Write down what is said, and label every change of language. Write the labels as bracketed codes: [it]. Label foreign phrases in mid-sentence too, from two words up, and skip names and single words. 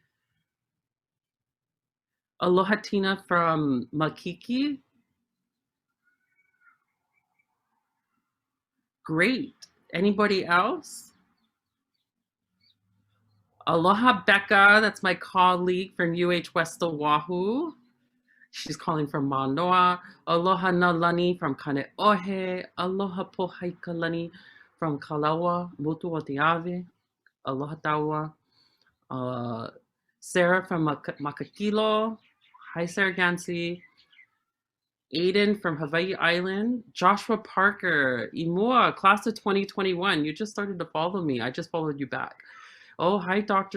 [en] Aloha Tina from Makiki. Great. Anybody else? Aloha Becca, that's my colleague from UH West Oahu. She's calling from Manoa. Aloha Nalani from Kane'ohe. Aloha Pohaikalani from Kalawa, Motuoteave. Aloha Taua. Sarah from Makakilo. Hi, Sarah Gansey. Aiden from Hawaii Island. Joshua Parker. Imua, class of 2021. You just started to follow me. I just followed you back. Oh, hi, Dr.